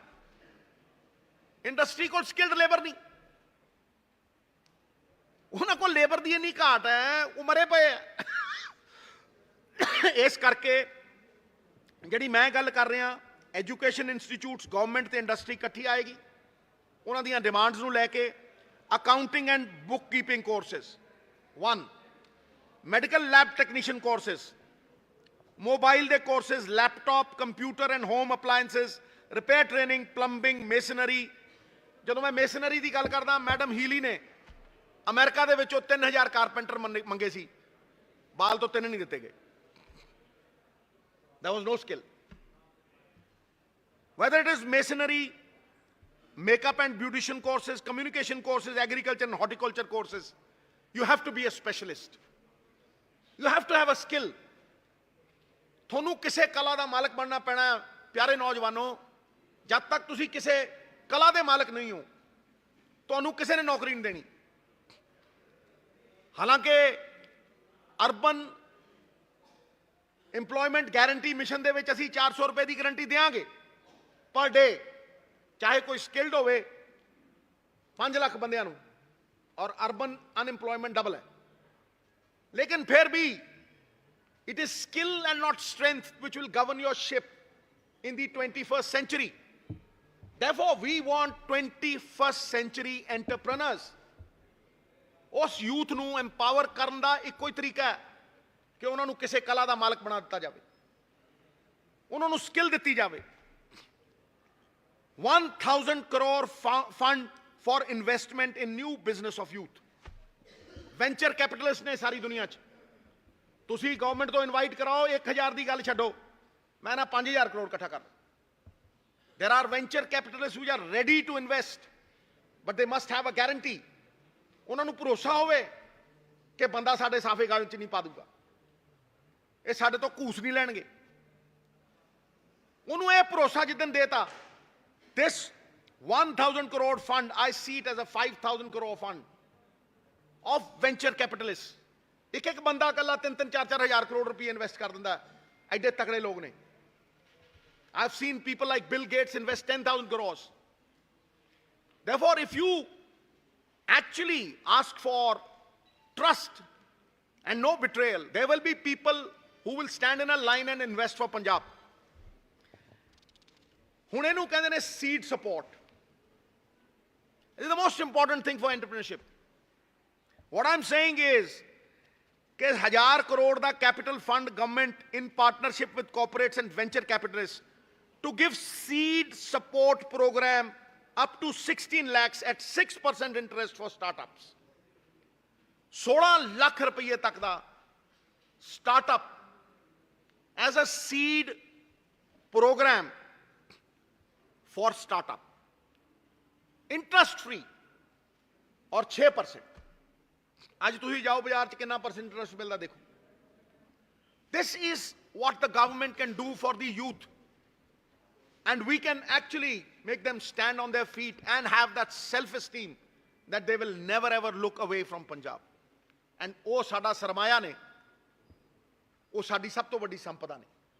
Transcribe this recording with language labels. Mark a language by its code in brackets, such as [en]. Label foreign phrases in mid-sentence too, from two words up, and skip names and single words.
[pa] ਇੰਡਸਟਰੀ ਕੋਲ [en] skilled labour [pa] ਨਹੀਂ, ਉਹਨਾਂ ਕੋਲ ਲੇਬਰ ਦੀ ਇੰਨੀ ਘਾਟ ਹੈ, ਉਹ ਮਰੇ ਪਏ ਹੈ. ਇਸ ਕਰਕੇ ਜਿਹੜੀ ਮੈਂ ਗੱਲ ਕਰ ਰਿਹਾ, [en] education institutes, [pa] ਗਵਰਨਮੈਂਟ ਤੇ ਇੰਡਸਟਰੀ ਇਕੱਠੀ ਆਏਗੀ. ਉਹਨਾਂ ਦੀਆਂ ਡਿਮਾਂਡਸ ਨੂੰ ਲੈ ਕੇ [en] accounting and bookkeeping courses, 1 medical lab technician courses, mobile de courses, laptop, computer and home appliances, repair training, plumbing, masonry. [pa] ਜਦੋਂ ਮੈਂ masonry ਦੀ ਗੱਲ ਕਰਦਾ, ਮੈਡਮ ਹੀਲੀ ਨੇ ਅਮਰੀਕਾ ਦੇ ਵਿੱਚੋਂ 3000 ਕਾਰਪੈਂਟਰ ਮੰਗੇ ਸੀ, ਬਾਲ ਤੋਂ 3 ਨਹੀਂ ਦਿੱਤੇ ਗਏ. [en] There was no skill. Whether it is masonry, makeup and beautician courses, communication courses, agriculture and horticulture courses, you have to be a specialist. You have to have a skill. [pa] ਤੁਹਾਨੂੰ ਕਿਸੇ ਕਲਾ ਦਾ ਮਾਲਕ ਬਣਨਾ ਪੈਣਾ. ਪਿਆਰੇ ਨੌਜਵਾਨੋ, ਜਦ ਤੱਕ ਤੁਸੀਂ ਕਿਸੇ ਕਲਾ ਦੇ ਮਾਲਕ ਨਹੀਂ ਹੋ, ਤੁਹਾਨੂੰ ਕਿਸੇ ਨੇ ਨੌਕਰੀ ਨਹੀਂ ਦੇਣੀ. ਹਾਲਾਂਕਿ [en] urban employment guarantee mission [pa] ਦੇ ਵਿੱਚ ਅਸੀਂ 400 ਰੁਪਏ ਦੀ ਗਾਰੰਟੀ ਦੇਵਾਂਗੇ [en] per day, [pa] ਚਾਹੇ ਕੋਈ ਸਕਿਲਡ ਹੋਵੇ 5 ਲੱਖ ਬੰਦਿਆਂ ਨੂੰ, ਔਰ [en] urban unemployment [pa] ਡਬਲ ਹੈ. ਲੇਕਿਨ ਫਿਰ ਵੀ [en] it is skill and not strength which will govern your ship in the 21st century. Therefore we want 21st century entrepreneurs. [pa] ਉਸ ਯੂਥ ਨੂੰ ਐਮਪਾਵਰ ਕਰਨ ਦਾ ਇੱਕੋ ਹੀ ਤਰੀਕਾ ਹੈ ਕਿ ਉਹਨਾਂ ਨੂੰ ਕਿਸੇ ਕਲਾ ਦਾ ਮਾਲਕ ਬਣਾ ਦਿੱਤਾ ਜਾਵੇ, ਉਹਨਾਂ ਨੂੰ ਸਕਿੱਲ ਦਿੱਤੀ ਜਾਵੇ. [en] 1000 crore fund for investment in new business of youth. [pa] Venture capitalists ਨੇ ਸਾਰੀ ਦੁਨੀਆ 'ਚ. ਤੁਸੀਂ ਗਵਰਨਮੈਂਟ ਤੋਂ ਇਨਵਾਈਟ ਕਰਾਓ, 1000 ਦੀ ਗੱਲ ਛੱਡੋ, ਮੈਂ ਨਾ 5000 ਕਰੋੜ ਇਕੱਠਾ ਕਰ. [en] There are venture capitalists who are ready to invest, but they must have a guarantee. [pa] ਉਹਨਾਂ ਨੂੰ ਭਰੋਸਾ ਹੋਵੇ ਕਿ ਬੰਦਾ ਸਾਡੇ ਸਾਫੇ ਗਲ 'ਚ ਨਹੀਂ ਪਾ ਦੂਗਾ, ਇਹ ਸਾਡੇ ਤੋਂ ਘੂਸ ਨਹੀਂ ਲੈਣਗੇ. ਉਹਨੂੰ ਇਹ ਭਰੋਸਾ ਜਿੱਦਣ ਦੇਤਾ, [en] this 1000 crore fund, I see it as a 5000 crore fund of venture capitalists. [pa] ਇੱਕ ਇੱਕ ਬੰਦਾ ਇਕੱਲਾ 3-3, 4-4 ਹਜ਼ਾਰ ਕਰੋੜ ਰੁਪਏ ਇਨਵੈਸਟ ਕਰ ਦਿੰਦਾ. ਐਡੇ ਤਕੜੇ ਲੋਕ ਨੇ. [en] I've seen people like Bill Gates invest 10,000 crores. Therefore, if you actually ask for trust and no betrayal, there will be people who will stand in a line and invest for Punjab. [pa] ਹੁਣ ਇਹਨੂੰ ਕਹਿੰਦੇ ਨੇ [en] seed support. It is the most important thing for entrepreneurship. What I'm saying is कि 1000 crore ਦਾ capital fund government in partnership with corporates and venture capitalists to give seed support program up to 16 lakhs at 6% interest for startups. [pa] 16 ਲੱਖ ਰੁਪਏ ਤੱਕ ਦਾ [en] startup as a seed program for startup. Interest free और 6%. [hi] आज तुसी जाओ बाजार च कितना % इंटरेस्ट मिलता देखो। [en] This is what the government can do for the youth, and we can actually make them stand on their feet and have that self-esteem that they will never ever look away from Punjab. [pa] And ਉਹ ਸਾਡਾ ਸਰਮਾਇਆ ਨੇ, ਉਹ ਸਾਡੀ ਸਭ ਤੋਂ ਵੱਡੀ ਸੰਪਦਾ ਨੇ।